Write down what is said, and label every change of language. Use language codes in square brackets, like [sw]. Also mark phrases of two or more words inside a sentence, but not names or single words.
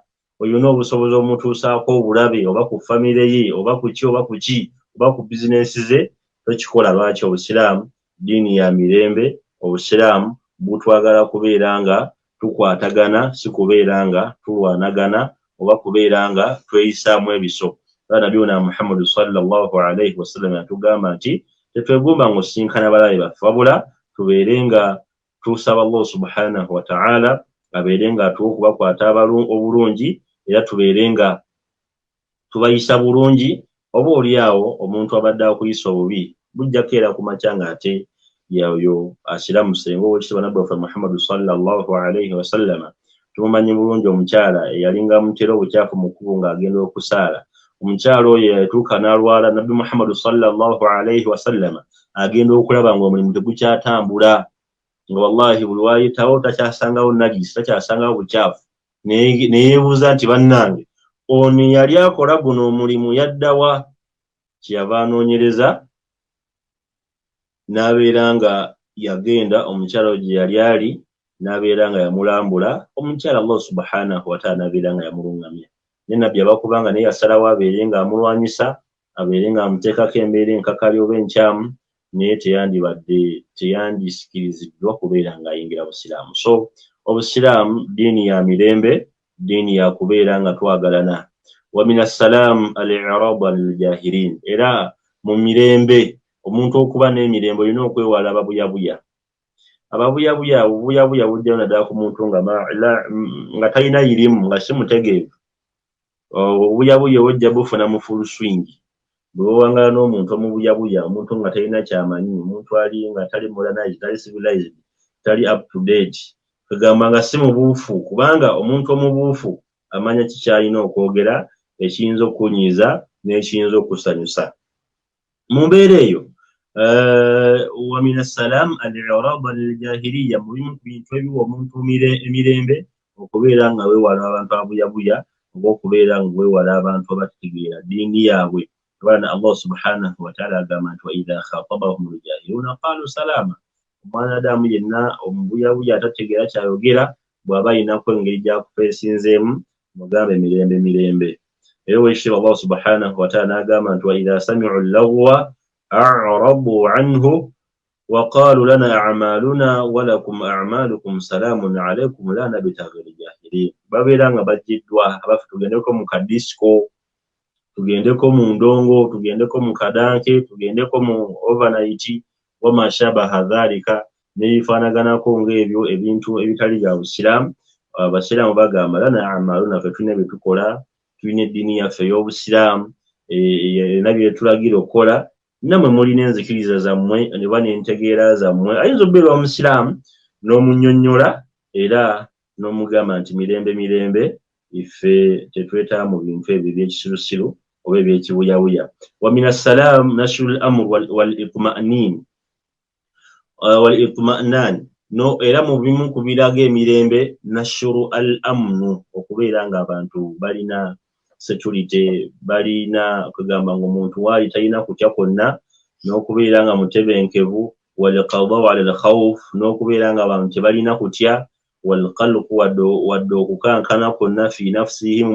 [lg] Olina obusobozi omutuusaako obulabe oba ku famire ye oba ku ki oba ku ki oba ku bizinensi ze, tokikola. Lwaki? Obusiraamu ddiini ya mirembe. Obusiraamu butwagala kubeera nga tukwatagana, si kubeera nga tulwanagana oba kubeera nga tweyisaamu ebiso. Nabiyuna Muhammad [ar] صلى الله عليه وسلم [lg] yatugamba nti tetwegomba ng'osinkana balabe baffe, wabula tubeere nga tusaba Allah [ar] سبحانه وتعالى [lg] abeere nga atuwa okubakwata obulungi, era tubeere nga tubayisa bulungi. Oba oliawo omuntu abadde akuyisa obubi bujjako era ku makya ng'ate yoyo asiramuse ng'owekitiibwa nabbi waffe Muhammad [ar] صلى الله عليه وسلم. [lg] Tumumanyi bulungi omukyala eyalinga mutera obukyafu mu kkubo ng'agenda okusaala. Omukyala oyo yatuuka n'alwala, nabbi Muhammad [ar] صلى الله عليه وسلم [lg] agenda okulaba ng'omulimu tegukyatambula, nga wallahi buli wayitawo takyasangawo najisi, takyasangawo bukyafu. Neyeebuuza nti bannange ono yali akola guno omulimu yaddawa? Kyeyava anoonyereza n'abeera nga yagenda omukyala gye yali ali n'abeera nga yamulambula. Omukyala Allah [ar] سبحانه وتعالى [lg] n'abeera nga yamulungamya. Ne nabbi abakubanga naye yasalawo abeere nga amulwanyisa, abeere nga amuteekako embeera enkakali oba enkyamu, naye teyandisikiriziddwa kubeera ng'ayingira busiraamu. So obusiraamu ddiini ya mirembe, ddiini ya kubeera nga twagalana. [ar] ومن السلام الإعراض الجاهلين. [lg] Era mu mirembe omuntu okuba n'emirembe olina okwewala ababuyabuya. Ababuyabuya, obubuyabuya bujjayo naddala ku muntu nga talina irimu, nga si mutegeevu. Obubuyabuya obujja bufuna mu [en] full swing. [lg] Bwe wawangala n'omuntu omubuyabuya, omuntu nga talina kyamanyi, omuntu ali nga tali modernized, tali civilized, tali [en] up to date, [lg] kagamba nga si mubuufu, kubanga omuntu omubuufu amanya kikyalina okwogera ekiyinza okunyiiza n'ekiyinza okusanyusa. Mu mbeera eyo [ar] ومن السلام الإعراض الجاهلية, [lg] mu bintu ebiwa omuntu emirembe okubeera nga weewala abantu abuyabuya oba okubeera nga weewala abantu abategeera ddiini yaabwe. [ar] Kubanga Allah سبحانه وتعالى [lg] agamba nti [ar] وإذا خاطبهم الجاهلون قالوا سلاما. [lg] Omwana Adamu yenna omubuyabuya atategeera kyayogera bw'aba ayinako engeri gy'akufeesinzeemu mugambe mirembe mirembe. Era owekitiibwa [ar] Allah سبحانه وتعالى [lg] n'agamba nti [ar] وإذا سمعوا اللغو أعرضوا عنه وقالوا لنا أعمالنا ولكم أعمالكم سلام عليكم لا نبتغي الجاهلين. [lg] Babeera nga bajjiddwa abafu, tugendeko mu kadisiko, tugendeko mu ndongo, tugendeko mu kadanke, tugendeko mu overnight [ar] وما شابه ذلك, [lg] n'ebifaanaganako ng'ebyo ebintu ebitali bya busiraamu. Abasiraamu bagamba [ar] لنا أعمالنا, [lg] ffe tulina bye tukola, tulina eddiini yaffe ey'obusiraamu era bye tulagira okukola, nammwe mulina enzikiriza zammwe oba n'entegeera zammwe. Ayinza okubeera omusiraamu n'omunnyonnyola era n'omugamba nti mirembe mirembe, iffe tetwetaba mu bintu ebyo eby'ekisirusiru oba eby'ekibuyabuya. [ar] ومن السلام نشر الأمن والاطمئنان. والاطمئنان [lg] no era mu bimu ku biraga emirembe [ar] نشر الأمن [lg] okubeera nga abantu balina security balina kugamba ng'omuntu waali talina kutya kwonna n'okubeera nga mutebenkevu [ar] والقضاء على الخوف [lg] n'okubeera nga abantu tebalina kutya [ar] والقلق [lg] wadde okukankana kwonna [ar] في نفسه [lg] mu